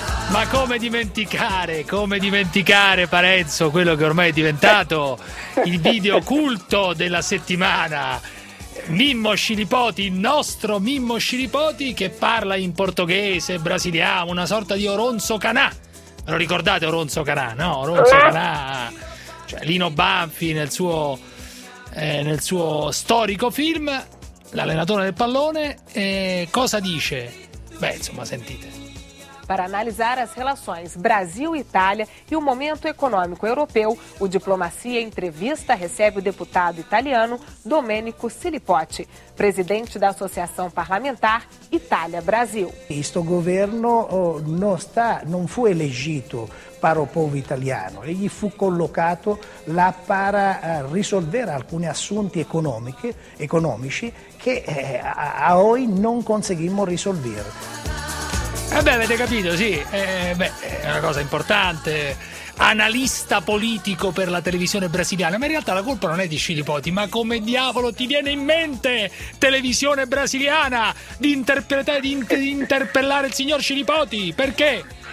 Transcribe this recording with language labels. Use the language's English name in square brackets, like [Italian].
[Italian] Ma come dimenticare Parenzo, quello che ormai è diventato il video culto della settimana, Mimmo Scilipoti, il nostro Mimmo Scilipoti, che parla in portoghese, brasiliano, una sorta di Oronzo Canà. Lo ricordate Oronzo Canà, no? Oronzo Canà, cioè Lino Banfi nel suo storico film, l'allenatore del pallone, cosa dice? Beh, insomma, sentite. [Portuguese] Para analisar as relações Brasil-Itália e o momento econômico europeu, o Diplomacia Entrevista recebe o deputado italiano Domenico Scilipoti, presidente da Associação Parlamentar Itália-Brasil. Este governo não foi eleito para o povo italiano, ele foi colocado lá para resolver alguns assuntos econômicos que a hoje não conseguimos resolver. [Italian] Avete capito, sì, è una cosa importante, analista politico per la televisione brasiliana, ma in realtà la colpa non è di Scilipoti, ma come diavolo ti viene in mente, televisione brasiliana, di interpretare, di interpellare il signor Scilipoti, perché?